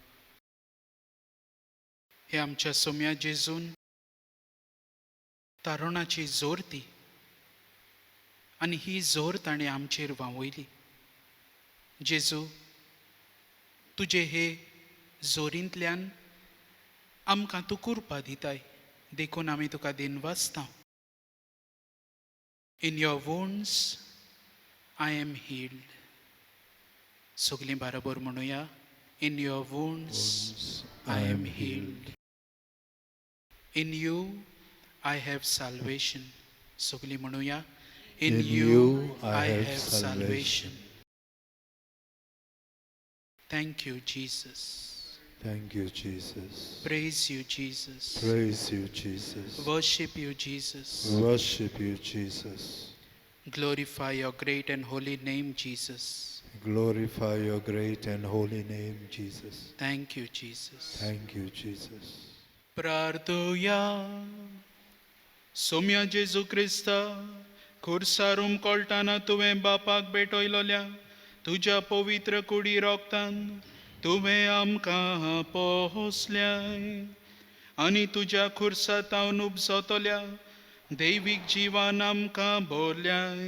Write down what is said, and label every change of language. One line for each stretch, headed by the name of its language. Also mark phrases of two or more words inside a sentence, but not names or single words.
Konkani: हे आमच्या सोम्या जेजून तारुणाची जोर ती आनी ही जोर ताणें आमचेर वावयली. जेजू तुजे हे जोरींतल्यान आमकां तूं कुरपा दिताय देखून आमी तुका दिनवासता.
English: In your wounds I am healed.
Konkani: सगलीं बरोबर म्हणुया.
English: In your wounds I am healed. In you I have salvation.
Konkani: सगलीं म्हणुया.
English: In you I have salvation. Thank you Jesus. Thank you, Jesus. Praise you Jesus. Praise you, Jesus. Worship you Jesus. Worship you, Jesus. Glorify your great and holy name, Jesus. Glorify your great and holy name, Jesus. Thank you, Jesus. Thank you, Jesus.
Konkani: प्रार्थुया सोम्या जेजू क्रिस्ता खुर्सारूम कोळटाना तुवें बापाक भेटयलोल्या तुज्या पवित्र कुडी रोगतान तुवें आमकां पोसल्याय आनी तुज्या खुर्सातावन उपजतल्या दैवीक जिवान आमकां भोरल्याय.